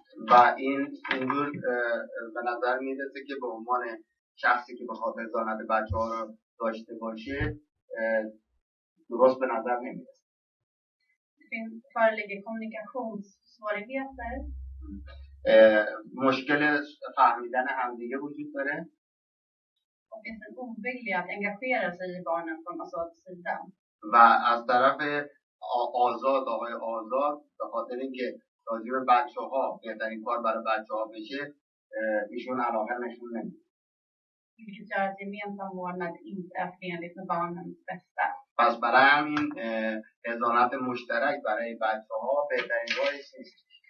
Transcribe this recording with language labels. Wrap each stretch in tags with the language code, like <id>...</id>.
<fa>و اینجور به نظر میرسه که به عنوان شخصی که بخواد حضانت بچه‌ها رو داشته باشه درست به نظر نمیرسه.</fa> <sv>föreligger kommunikationssvårigheter.</sv> <fa>مشکل فهمیدن همدیگه وجود داره.</fa> <sv>Det finns en ovilja att engagera sig i barnen från Azads sida.</sv> <fa>و از طرف آقای آزاد به خاطر اینکه راجع به بچه‌ها بهترین کار برای بچه‌ها بشه ایشون علاقه نشون نمیده.</fa> <sv>Vilket gör att gemensam vårdnad inte är förenligt med barnens bästa.</sv> <fa>پس برای همین حضانت مشترک برای بچه‌ها بهترین راهی نیست.</fa>